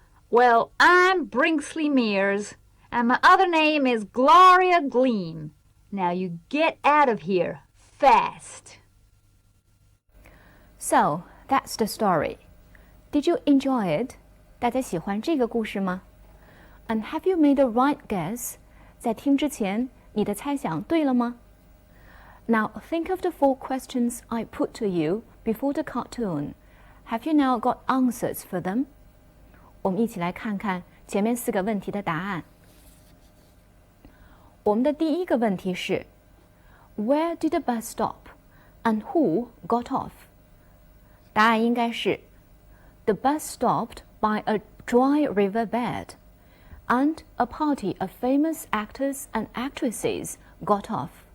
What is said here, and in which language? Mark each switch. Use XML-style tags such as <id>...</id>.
<en>"Well, I'm Brinkley Mears, and my other name is Gloria Gleam. Now you get out of here, fast." So, that's the story. Did you enjoy it?</en> <zh>大家喜欢这个故事吗？</zh> <en>And have you made the right guess?</en> <zh>在听之前，你的猜想对了吗？</zh> <en>Now, think of the 4 questions I put to you before the cartoon. Have you now got answers for them?</en> <zh>我们一起来看看前面4个问题的答案。我们的第一个问题是</zh> <en>Where did the bus stop? And who got off?</en> <zh>答案应该是</zh> <en>The bus stopped by a dry river bed, and a party of famous actors and actresses got off.</en>